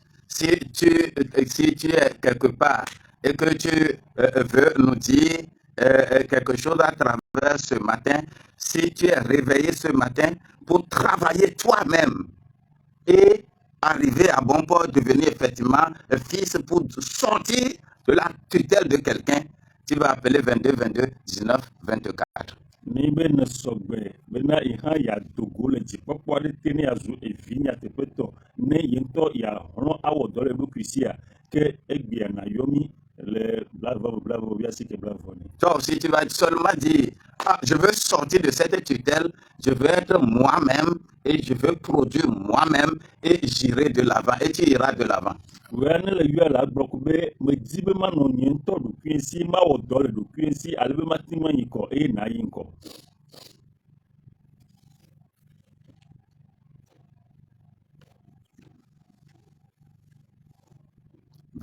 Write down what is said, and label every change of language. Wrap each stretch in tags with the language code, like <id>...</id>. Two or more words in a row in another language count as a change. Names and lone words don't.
<fr>Si tu es quelque part et que tu veux nous dire quelque chose à travers ce matin, si tu es réveillé ce matin pour travailler toi-même et arriver à bon port, devenir effectivement fils pour sortir de la tutelle de quelqu'un, tu vas appeler 22 22 19 24.</fr> <ee>Ni be ne sɔgbe bena ihan ya dogo le dzikpɔkpɔ aɖe te ne azu evi nyateƒetɔ ne yentɔ ya hlɔ awɔ dɔ le ɖokui sia ke egbia na yomi le blavo biasi ke blavo ne.</ee> <fr>Toi aussi tu vas seulement dire je veux sortir de cette tutelle, je veux être moi-même et je veux produire moi-même et j'irai de l'avant et tu iras de l'avant.</fr> <ee>Wea ne le yɔ la gblɔ ko be medi be manɔ nye ŋutɔ ɖokui si mawɔ dɔ le ɖokui si ale be mati ma yi kɔ eye na yi ŋkɔ. «</ee>